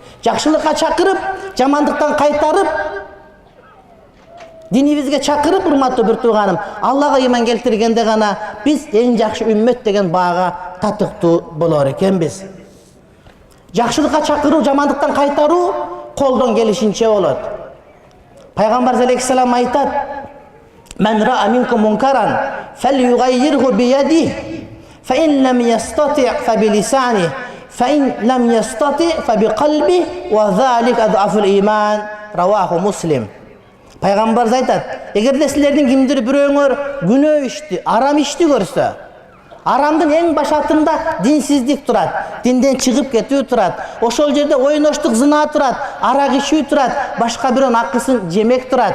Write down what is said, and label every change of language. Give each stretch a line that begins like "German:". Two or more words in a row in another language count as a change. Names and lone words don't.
Kyrgyz: Жакшылыкка чакырып, жамандыктан кайтарып, динибизге чакырып, урматтуу бир тууганым, Аллага ыйман келтиргенде гана биз эң жакшы үммөт деген баага татыктуу болор экенбиз. Жакшылыкка чакыруу, жамандыктан кайтаруу колдон келишинче болот. Пайгамбар алейхиссалам айтат:
Arabic: "من رأى منكم منكرا فليغيره بيده، فإن لم يستطع فبلسانه، فإن لم يستطع فبقلبه، وذلك أضعف الإيمان." رواه مسلم.
Kyrgyz: Пайгамбар айтат: эгерде силердин кимдир бирөөңөр күнөө ишти, арам ишти көрсө, арамдын эң башатында динсиздик турат, динден чыгып кетүү турат, ошол жерде ойноштук, зына турат, арак ичүү турат, башка бирөөнүн акысын жемек турат.